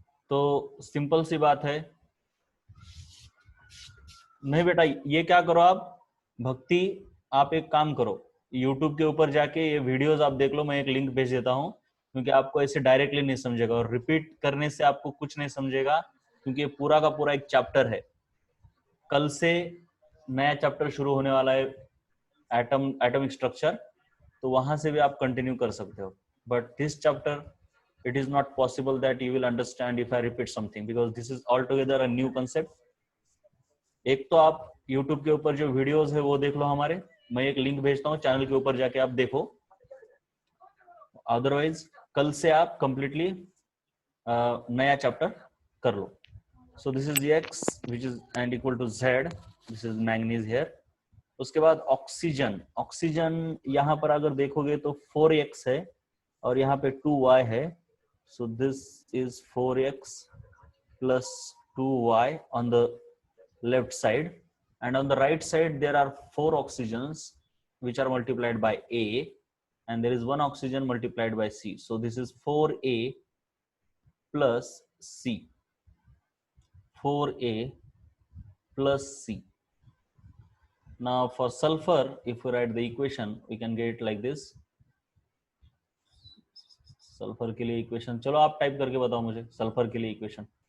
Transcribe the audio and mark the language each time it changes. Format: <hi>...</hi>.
<hi>तो सिंपल सी बात है, नहीं बेटा ये क्या करो आप भक्ति, आप एक काम करो, YouTube के ऊपर जाके ये वीडियोस आप देख लो, मैं एक लिंक भेज देता हूँ, क्योंकि आपको ऐसे डायरेक्टली नहीं समझेगा और रिपीट करने से आपको कुछ नहीं समझेगा, क्योंकि ये पूरा का पूरा एक चैप्टर है। कल से नया चैप्टर शुरू होने वाला है, एटॉमिक स्ट्रक्चर, तो वहां से भी आप कंटिन्यू कर सकते हो।</hi> <en>But this chapter it is not possible that you will understand if I repeat something, because this is altogether a new concept.</en> <hi>एक तो आप YouTube के ऊपर जो वीडियोस है वो देख लो हमारे, मैं एक लिंक भेजता हूँ, चैनल के ऊपर जाके आप देखो। अदरवाइज कल से आप कंप्लीटली नया चैप्टर कर लो।</hi> <en>So this is X which is and equal to Z, this is manganese here.</en> <hi>उसके बाद ऑक्सीजन, ऑक्सीजन यहाँ पर अगर देखोगे तो 4X है और यहाँ पे 2Y है,</hi> <en>so this is 4X plus 2Y on the left side, and on the right side there are 4 oxygens which are multiplied by A, and there is 1 oxygen multiplied by C, so this is 4A plus C, 4A plus C. Now for sulfur, if we write the equation we can get it like this.</en> <hi>Sulphur के लिए equation, चलो आप type करके बताओ मुझे sulphur के लिए equation.</hi>